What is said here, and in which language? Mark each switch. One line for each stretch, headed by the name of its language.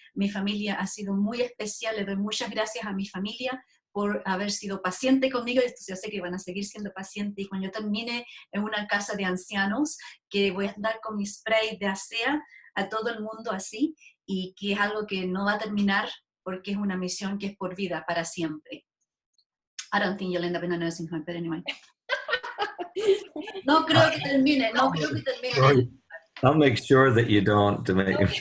Spanish: Mi familia ha sido muy especial, le doy muchas gracias a mi familia por haber sido paciente conmigo, y yo sé que van a seguir siendo pacientes, y cuando yo termine en una casa de ancianos, que voy a andar con mi spray de ASEA a todo el mundo así, y que es algo que no va a terminar porque es una misión que es por vida, para siempre.
English: I don't think you'll end up in a nursing home, but anyway.
Spanish: No creo que termine, no creo que termine.
English: I'll make sure that you don't, to make